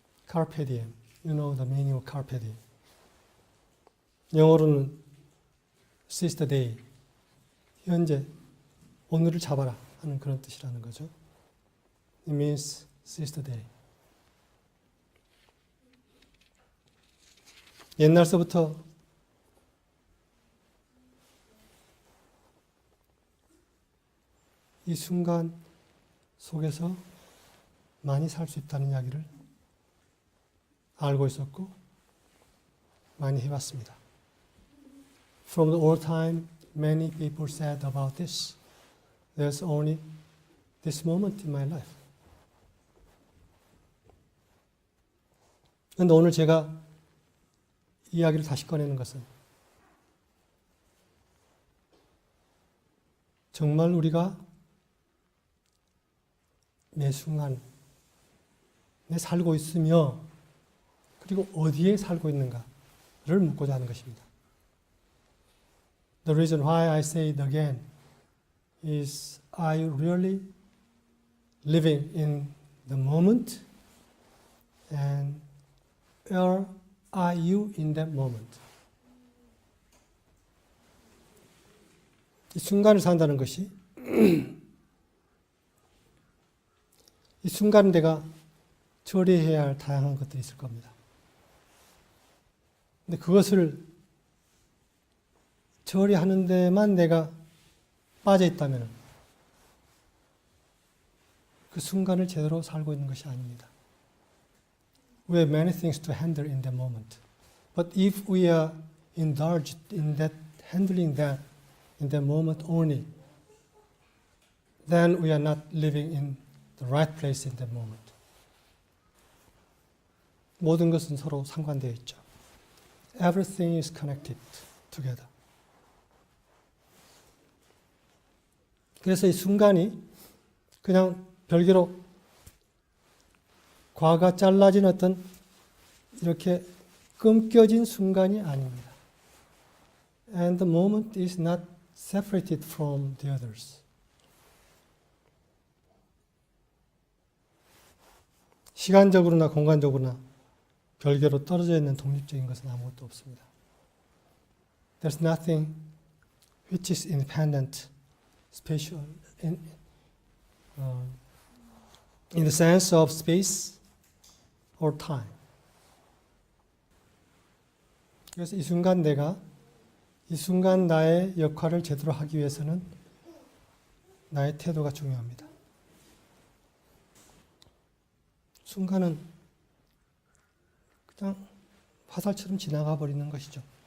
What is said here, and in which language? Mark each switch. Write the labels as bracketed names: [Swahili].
[Latin] Carpe diem. [English] You know the meaning of carpe diem. [Korean] 영어로는 [English] seize the day. [Korean] 현재, 오늘을 잡아라 하는 그런 뜻이라는 거죠. [English] It means seize the day. [Korean] 옛날서부터 이 순간 속에서 많이 살 수 있다는 이야기를 알고 있었고 많이 해봤습니다. [English] From the old time, many people said about this. There's only this moment in my life. [Korean] 그런데 오늘 제가 이야기를 다시 꺼내는 것은 정말 우리가 매 순간에 살고 있으며 그리고 어디에 살고 있는가를 묻고자 하는 것입니다. [English] The reason why I say it again is are you really living in the moment? And where are you in that moment? [Korean] 이 순간을 산다는 것이 이 순간 내가 처리해야 할 다양한 것들이 있을 겁니다. 근데 그것을 처리하는 데만 내가 빠져 있다면 그 순간을 제대로 살고 있는 것이 아닙니다. [English] We have many things to handle in that moment. But if we are indulged in that, handling that in that moment only, then we are not living in the right place in that moment. [Korean] 모든 것은 서로 상관되어 있죠. [English] Everything is connected together. [Korean] 그래서 이 순간이 그냥 별개로 과가 잘라진 어떤 이렇게 끊겨진 순간이 아닙니다. [English] And the moment is not separated from the others. [Korean] 시간적으로나 공간적으로나 별개로 떨어져 있는 독립적인 것은 아무것도 없습니다. [English] There's nothing which is independent, spatial, in the sense of space or time. [Korean] 그래서 이 순간 이 순간 나의 역할을 제대로 하기 위해서는 나의 태도가 중요합니다. 순간은 그냥 화살처럼 지나가 버리는 것이죠.